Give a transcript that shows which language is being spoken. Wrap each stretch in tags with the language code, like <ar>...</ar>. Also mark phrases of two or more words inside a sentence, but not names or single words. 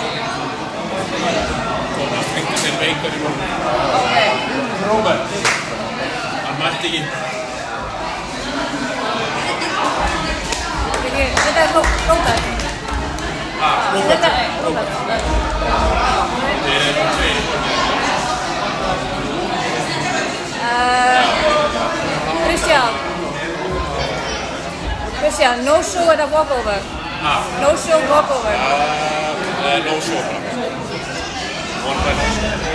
<is>Tómas fengti sér veikar í morgun. Ok. Róbert. Hann mætti ekki. Þetta er Róbert. Róbert. Þetta er Róbert. Þeir eru tveir.</is> <en>Christian, no show at a walkover. No show walkover. No show. One by no show.</en>